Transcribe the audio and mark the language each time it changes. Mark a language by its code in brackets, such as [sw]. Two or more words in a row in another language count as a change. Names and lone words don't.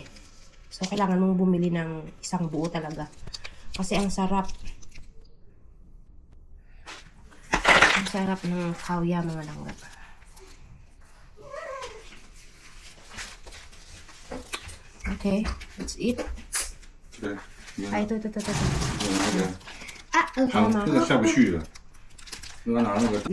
[tl] So, kailangan mong bumili ng isang buo talaga. Kasi ang sarap. Ang sarap ng kawya mga langga. [en] Okay, let's eat. [tl] Ay, ito. Okay. [zh] 这个下不去了，应该拿那个。